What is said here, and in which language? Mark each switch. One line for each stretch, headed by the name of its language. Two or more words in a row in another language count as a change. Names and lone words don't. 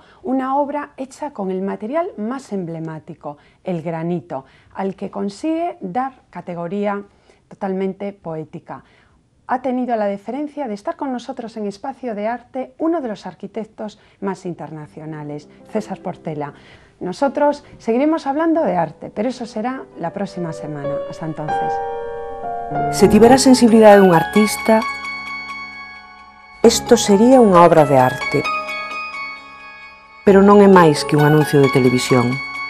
Spanish: Una obra hecha con el material más emblemático, el granito, al que consigue dar categoría totalmente poética. Ha tenido la deferencia de estar con nosotros en Espacio de Arte uno de los arquitectos más internacionales, César Portela. Nosotros seguiremos hablando de arte, pero eso será la próxima semana. Hasta entonces.
Galician: Se tivera a sensibilidade dun artista, isto sería unha obra de arte. Pero non é máis que un anuncio de televisión.